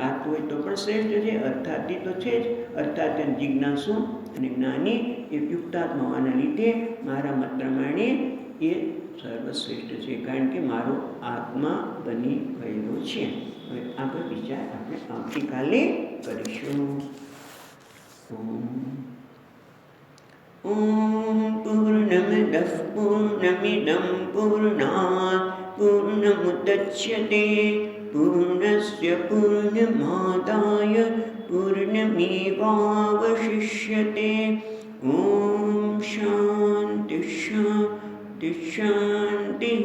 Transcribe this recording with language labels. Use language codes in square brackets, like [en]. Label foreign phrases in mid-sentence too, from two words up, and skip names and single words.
[gu] આર્ત હોય તો પણ શ્રેષ્ઠ છે, અર્થાર્થી તો છે જ. અર્થાર્થી જિજ્ઞાસુ અને જ્ઞાની એ યુક્તાત્મા હોવાના લીધે મારા મત પ્રમાણે એ સર્વશ્રેષ્ઠ છે, કારણ કે મારો આત્મા બની ગયેલો છે. હવે આગળ વિચાર આપણે આવતીકાલે કરીશું. [sa] ઓમ પૂર્ણમદઃ પૂર્ણમિદં પૂર્ણાત પૂર્ણમુદચ્યતે પૂર્ણસ્ય પૂર્ણમાદાય પૂર્ણમેવાવશિષ્યતે. ॐ शान्ति शान्ति शान्तिः।